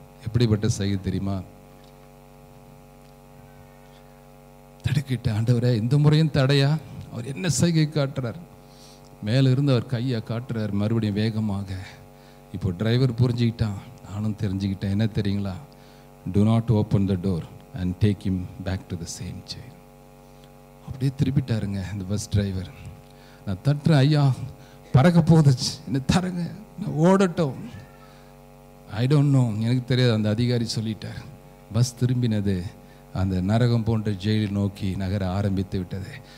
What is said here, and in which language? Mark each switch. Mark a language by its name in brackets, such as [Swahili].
[Tamil] எப்படிப்பட்ட சைகை தெரியுமா? தடுக்கிட்ட, ஆண்டவரே இந்த முறையும் தடையா? அவர் என்ன சைகை காட்டுறார்? மேலே இருந்து அவர் கையை காட்டுறார் மறுபடியும் வேகமாக. இப்போ டிரைவர் புரிஞ்சுக்கிட்டான், நானும் தெரிஞ்சுக்கிட்டேன். என்ன தெரியுங்களா? [English] do not open the door and take him back to the same chair. [Tamil] அப்படியே திருப்பிட்டாருங்க இந்த பஸ் டிரைவர். நான் தட்டுறேன், ஐயா பறக்க போகுது, என்ன தரங்க, நான் ஓடட்டும். [English] I don't know, [Tamil] எனக்கு தெரியாது. அந்த அதிகாரி சொல்லிட்டார். பஸ் திரும்பினது அந்த நரகம் போன்ற ஜெயிலை நோக்கி நகர ஆரம்பித்து விட்டது.